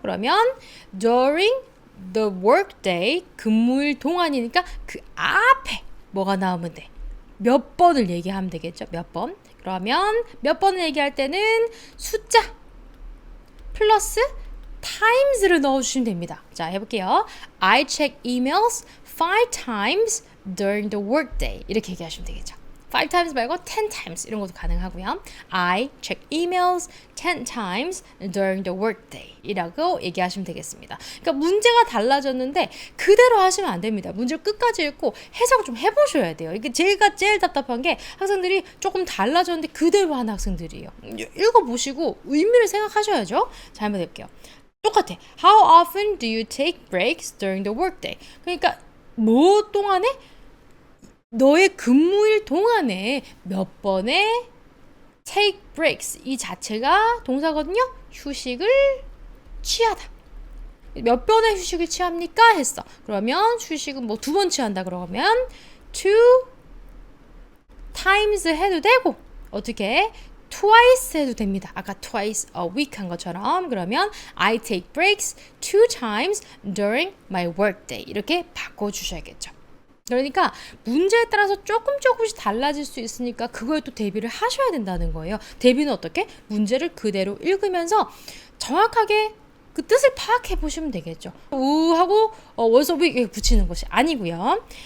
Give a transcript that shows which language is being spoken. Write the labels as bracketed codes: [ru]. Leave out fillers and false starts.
[ko] 그러면 [en] during the workday, [ko] 근무일 동안이니까 그 앞에 뭐가 나오면 돼? 몇 번을 얘기하면 되겠죠. 몇 번. 그러면 몇 번을 얘기할 때는 숫자 플러스 times를 넣어주시면 됩니다. 자, 해볼게요. [en] I check emails 5 times during the workday. [ko] 이렇게 얘기하시면 되겠죠. 5 times 말고 10 times 이런 것도 가능하고요. [en] I check emails 10 times during the workday [ko] 이라고 얘기하시면 되겠습니다. 그러니까 문제가 달라졌는데 그대로 하시면 안 됩니다. 문제를 끝까지 읽고 해석을 좀 해보셔야 돼요. 이게 제가 제일 답답한 게 학생들이 조금 달라졌는데 그대로 하는 학생들이에요. 읽어보시고 의미를 생각하셔야죠. 자, 한번 해볼게요. 똑같아. [en] How often do you take breaks during the workday? [ko] 그러니까 뭐 동안에? 너의 근무일 동안에 몇 번의 take breaks 이 자체가 동사거든요. 휴식을 취하다. 몇 번의 휴식을 취합니까? 했어. 그러면 휴식은 뭐 2번 취한다 그러면 2 times 해도 되고 어떻게? twice 해도 됩니다. 아까 [en] twice a week [ko] 한 것처럼 그러면 [en] I take breaks 2 times during my workday [ko] 이렇게 바꿔주셔야겠죠. 그러니까 문제에 따라서 조금씩 달라질 수 있으니까 그거에 또 대비를 하셔야 된다는 거예요. 대비는 어떻게? 문제를 그대로 읽으면서 정확하게 그 뜻을 파악해 보시면 되겠죠. 하고 was a week 붙이는 것이 아니고요.